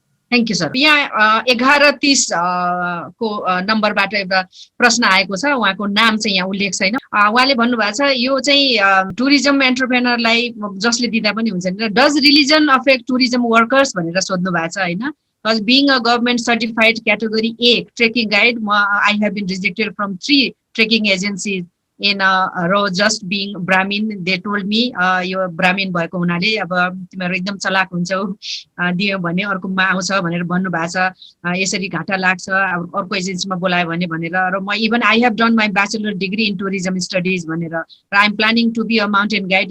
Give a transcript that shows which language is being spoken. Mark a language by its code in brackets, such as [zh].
[en] Thank you sir. [ne] यहाँ 1130 को नम्बरबाट एउटा प्रश्न आएको छ, उहाँको नाम चाहिँ यहाँ उल्लेख छैन। उहाँले भन्नुभएको छ यो चाहिँ टुरिज्म एन्टरप्रेनरलाई जसले दिँदा पनि हुन्छ नि, [en] does religion affect tourism workers [ne] भनेर सोध्नु भएको छ होइन। [en] Because being a government certified category A trekking guide, I have been rejected from 3 trekking agencies in a row just being Brahmin. They told me [ne] यो ब्राह्मीण भएको हुनाले अब तिमीहरू एकदम चलाक हुन्छौ, दियो भने अर्कोमा आउँछ भनेर भन्नुभएको छ, यसरी घाटा लाग्छ अब अर्को एजेन्सीमा बोलायो भने भनेर। [en] र म even I have done my bachelor degree in tourism studies भनेर, र I am planning to be a mountain guide.